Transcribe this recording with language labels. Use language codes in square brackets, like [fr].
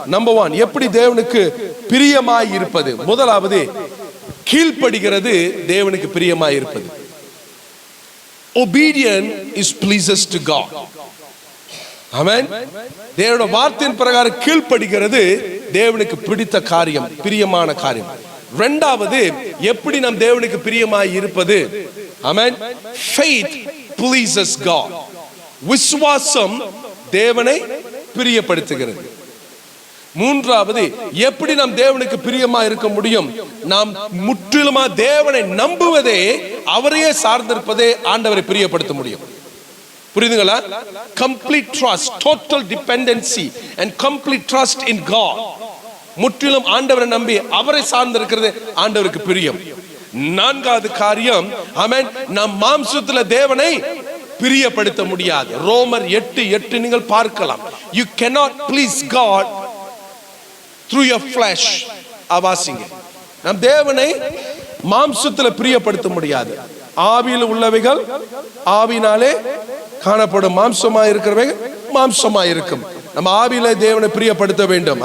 [en] Number 1, [ta] எப்படி தேவனுக்கு பிரியமாய் இருப்பது. முதலாவது, கீழ்ப்படிகிறது தேவனுக்கு பிரியமாய் இருப்பது. [en] Obedience is pleases to God. ஆமென். [ta] தேவனுடைய வார்த்தையின் பிரகாரம் கீழ்ப்படிகிறது தேவனுக்கு பிடித்த காரியம், பிரியமான காரியம். இரண்டாவது, எப்படி நாம் தேவனுக்கு பிரியமாய் இருப்பது. ஆமென். [en] Faith pleases God. [ta] விசுவாசம் தேவனை பிரியப்படுத்துகிறது. மூன்றாவது, எப்படி நாம் தேவனுக்கு பிரியமா இருக்க முடியும். நாம் முற்றிலுமா தேவனை நம்புவதே, அவரையே சார்ந்திருப்பதே ஆண்டவரை பிரியப்படுத்த முடியும். புரியுதுங்களா? [en] Complete trust, total dependency and complete trust in God. [ta] முற்றிலும் ஆண்டவரை நம்பி அவரை சார்ந்திருக்கிறது ஆண்டவருக்கு பிரியம். நான்காவது காரியம், ஆமென், நம் மாம்சத்துல தேவனை பிரியப்படுத்த முடியாது. ரோமர் 8:8 நீங்கள் பார்க்கலாம். [en] You cannot please God through your flesh. [ta] ஆவாசிங்க. நம் தேவனை மாம்சத்துல பிரியப்படுத்த முடியாது. ஆவியில் உள்ளவைகள் ஆவினாலே காணப்படும், மாம்சமாய் இருக்கிறவைகள் மாம்சமாய் இருக்கும். நம்ம ஆவியிலே தேவனை பிரியப்படுத்த வேண்டும்.